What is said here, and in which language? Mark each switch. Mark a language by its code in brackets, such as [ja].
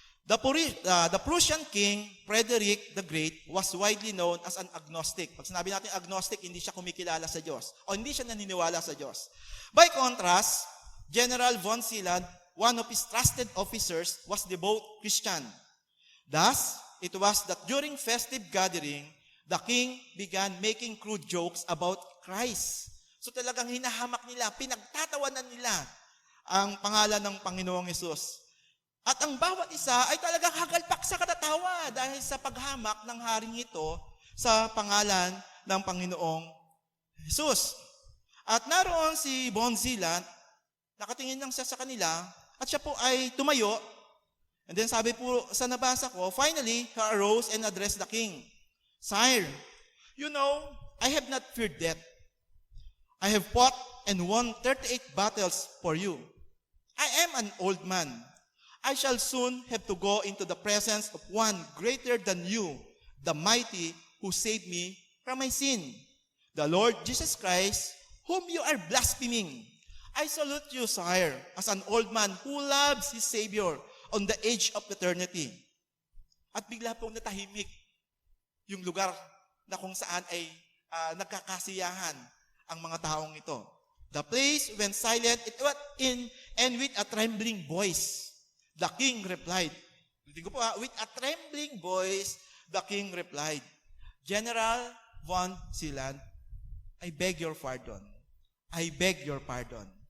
[en] The Prussian king, Frederick the Great, was widely known as an agnostic. [tl] Pag sinabi natin agnostic, hindi siya kumikilala sa Diyos o hindi siya naniniwala sa Diyos. [en] By contrast, General von Zeeland, one of his trusted officers, was devout Christian. Thus, it was that during festive gathering, the king began making crude jokes about Christ. [tl] So talagang hinahamak nila, pinagtatawanan nila ang pangalan ng Panginoong Hesus. At ang bawat isa ay talagang hagalpak sa katatawa dahil sa paghamak ng haring ito sa pangalan ng Panginoong Hesus. At naroon si von Zeeland, nakatingin lang siya sa kanila at siya po ay tumayo. [en] And then [tl] sabi po sa nabasa ko, [en] finally, he arose and addressed the king. Sire, you know, I have not feared death. I have fought and won 38 battles for you. I am an old man. I shall soon have to go into the presence of one greater than you, the mighty who saved me from my sin, the Lord Jesus Christ, whom you are blaspheming. I salute you, sire, as an old man who loves his Savior on the edge of eternity. [tl] At bigla pong natahimik yung lugar na kung saan ay nagkakasiyahan ang mga taong ito. [en] The place went silent and with a trembling voice, the king replied. With a trembling voice, the king replied, General von Zeeland, I beg your pardon. I beg your pardon.